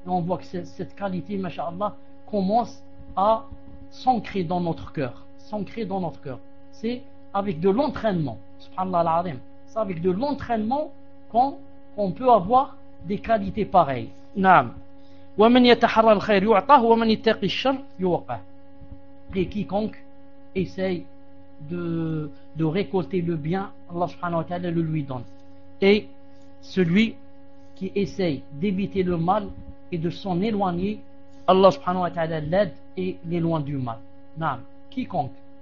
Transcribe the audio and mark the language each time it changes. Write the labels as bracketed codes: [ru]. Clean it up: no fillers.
[fr] Et on voit que cette qualité, masha'Allah, commence à s'ancrer dans notre cœur. C'est avec de l'entraînement, [ar] subhanallah al-azim. [fr] C'est avec de l'entraînement qu'on peut avoir des qualités pareilles, naam. [ar] ومن يتحرى الخير يعطاه ومن يتقي الشر يوقاه. [fr] Et quiconque essaye de récolter le bien, Allah [ar] subhanahu wa ta'ala [fr] le lui donne. Et celui qui essaye d'éviter le mal et de s'en éloigner, Allah [ar] subhanahu wa ta'ala [fr] l'aide et l'éloigne du mal. Naam. Quiconque.